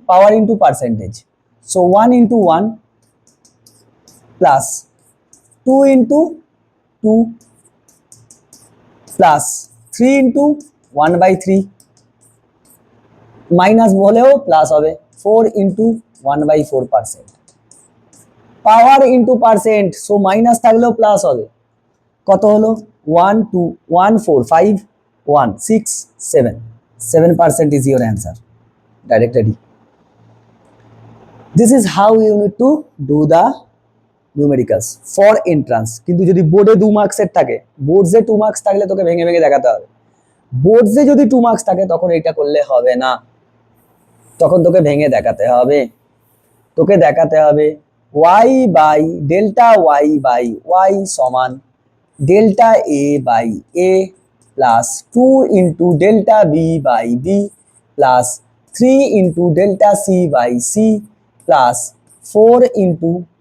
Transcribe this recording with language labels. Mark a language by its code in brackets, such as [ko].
[en] power into percentage, so 1 into 1 plus 2 into 2 plus 3 into 1/3, [bn] minus হলেও plus হবে [en] 4 into 1/4%, power into percent, [bn] so minus থাকলেও plus হবে। কত হলো? [en] 1 2 1 4 5 1 6 7, 7% is your answer, direct ready। This is how you need to do the numericals for entrance. [bn] কিন্তু যদি বোর্ডে 2 মার্কসের থাকে, বোর্ডসে 2 মার্কস থাকলে তোকে ভেঙে ভেঙে দেখাতে হবে। বোর্ডসে যদি 2 মার্কস থাকে তখন এটা করলে হবে না, তখন তোকে ভেঙে দেখাতে হবে। তোকে দেখাতে হবে y by delta y by y সমান delta a by a plus 2 into delta b by b plus 3 into delta c by c plus 4 into